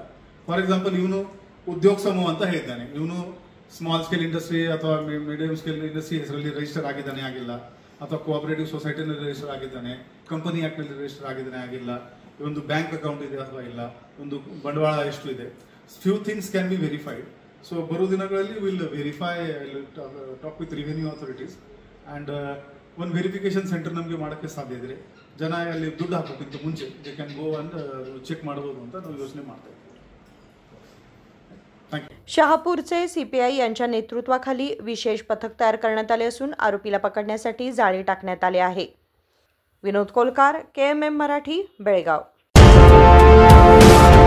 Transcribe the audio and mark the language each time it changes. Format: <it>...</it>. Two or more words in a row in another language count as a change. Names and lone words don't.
<en>for example</en> <kn>ಇವನು ಉದ್ಯೋಗ ಸಮೂಹ ಅಂತ ಹೇಳಿದ್ದಾನೆ, ಇವನು</kn> <en>small scale industry</en> <kn>ಅಥವಾ</kn> <en>medium scale industry</en> <kn>ಹೆಸರಲ್ಲಿ ರಿಜಿಸ್ಟರ್ ಆಗಿದ್ದಾನೆ ಆಗಿಲ್ಲ, ಅಥವಾ</kn> <en>cooperative societyನಲ್ಲಿ</en> <kn>ರಿಜಿಸ್ಟರ್ ಆಗಿದ್ದಾನೆ,</kn> <en>company act</en> <kn>ನಲ್ಲಿ ರಿಜಿಸ್ಟರ್ ಆಗಿದ್ದಾನೆ ಆಗಿಲ್ಲ, ಒಂದು</kn> <en>bank account</en> <kn>ಇದೆ ಅಥವಾ ಇಲ್ಲ, ಒಂದು ಬಂಡವಾಳ ಎಷ್ಟು ಇದೆ,</kn> <en>few things can be verified.</en> <kn>ಸೊ ಬರೋ ದಿನಗಳಲ್ಲಿ</kn> <en>will verify, talk with revenue authorities and</en> <kn>ಒಂದು</kn> <en>verification centre</en> <kn>ನಮಗೆ ಮಾಡೋಕ್ಕೆ ಸಾಧ್ಯ ಇದ್ರೆ ಜನ ಅಲ್ಲಿ ದುಡ್ಡು ಹಾಕೋಕ್ಕಿಂತ ಮುಂಚೆ</kn> <en>they can go and check</en> <kn>ಮಾಡಬಹುದು ಅಂತ ನಾವು ಯೋಚನೆ ಮಾಡ್ತಾ ಇದ್ದೀವಿ।</kn> <mr>शहापूरचे CPI यांच्या नेतृत्वाखाली विशेष पथक तयार करण्यात आले असून आरोपीला पकडण्यासाठी जाळी टाकण्यात आले आहे। विनोद कोलकार, KMM मराठी, बेळगाव।</mr>